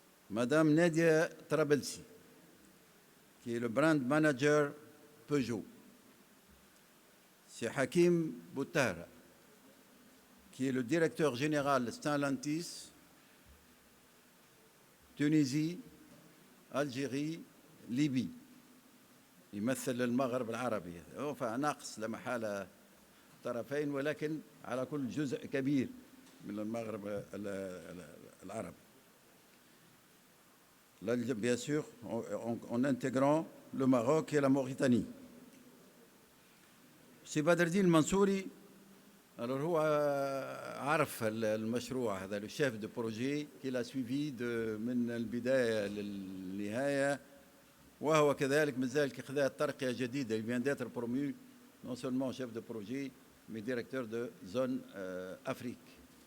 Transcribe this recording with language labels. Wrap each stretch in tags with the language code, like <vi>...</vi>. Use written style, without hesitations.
<fr>Madame Nadia Trabelsi, qui est le brand manager Peugeot. C'est Hakim Boutara, qui est le directeur général Stellantis, Tunisie, Algérie, Libye.</fr> <ar>يمثل المغرب العربي فناقص لا محالة طرفين ولكن على كل جزء كبير من المغرب العربي.</ar> <fr>Bien sûr, en intégrant le Maroc et la Mauritanie.</fr> <ar>سي بدر الدين المنصوري هو عرف المشروع هذا</ar> <fr>le chef de projet qu'il a suivi</fr> <ar>من البداية للنهاية وهو كذلك مازال كخذا الترقية جديدة.</ar> <fr>Il vient d'être promu non seulement chef de projet mais directeur de zone Afrique.</fr>